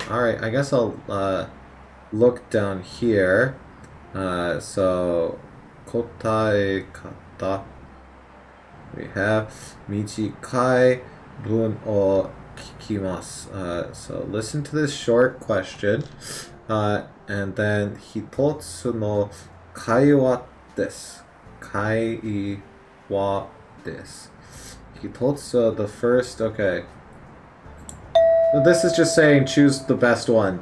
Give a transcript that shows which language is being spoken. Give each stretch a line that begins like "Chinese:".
English: Alright, I guess I'll look down here. So
Japanese: 答え方
English: we have
Japanese: 短い文を聞きます。
English: So listen to this short question, and then
Japanese: 一つの会話です。会話です。一つ
English: the first, okay. This is just saying choose the best one.